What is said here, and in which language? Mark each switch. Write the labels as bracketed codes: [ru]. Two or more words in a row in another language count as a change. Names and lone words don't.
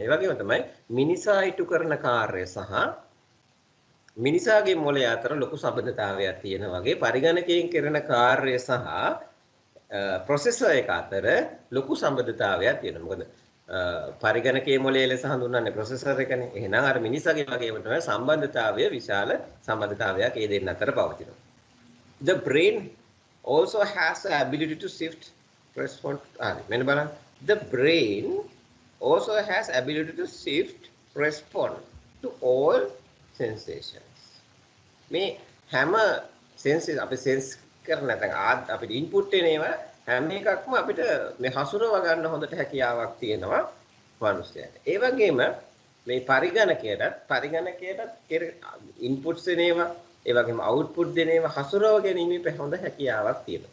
[si] ඒ වගේම තමයි මිනිසා ඉටු කරන කාර්ය සහ මිනිසාගේ මොළය අතර ලොකු සම්බන්ධතාවයක් තියෙන වගේ පරිගණකයෙන් කරන කාර්ය සහ ප්‍රොසෙසර් එක අතර ලොකු සම්බන්ධතාවයක් තියෙනවා. මොකද පරිගණකයේ මොළය ලෙස හඳුන්වන්නේ ප්‍රොසෙසර් එකනේ. එහෙනම් අර මිනිසාගේ වගේම තමයි සම්බන්ධතාවය විශාල සම්බන්ධතාවයක් ඒ දෙන්න අතර පවතිනවා. [en] The brain also has the ability to shift response. [si] මෙන්න බලන්න. [en] The brain also has ability to shift response to all sensations. [si] මේ හැම senses අපි sense කරන නැත්නම් අපිට input එන ඒවා හැම එකක්ම අපිට මේ හසුරව ගන්න හොඳට හැකියාවක් තියෙනවා මනුස්සයාට. ඒ වගේම මේ පරිගණකයට inputs එන ඒවා ඒ වගේම output දෙන ඒවා හසුරව ගැනීමේ හොඳ හැකියාවක් තියෙනවා.